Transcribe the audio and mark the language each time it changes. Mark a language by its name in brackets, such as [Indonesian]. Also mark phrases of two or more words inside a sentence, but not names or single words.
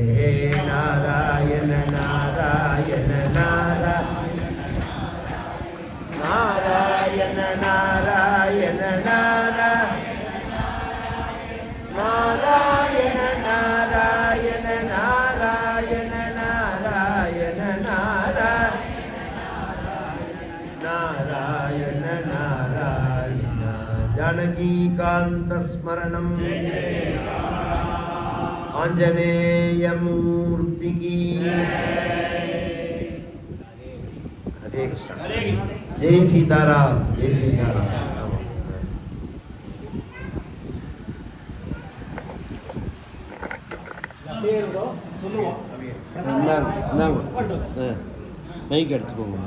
[Sanskrit] நாராயண நாராயண நாராயண நாராயண நாராயண நாராயண நாராயண நாராயண நாராயண நாராயண நாராயண जानकीकान्तस्मरणं आंजनेयमूर्ति की हरे कृष्ण. [Hindi] जय सीताराम, जय सीताराम. [Tamil] மைக் எடுத்துக்கோங்க.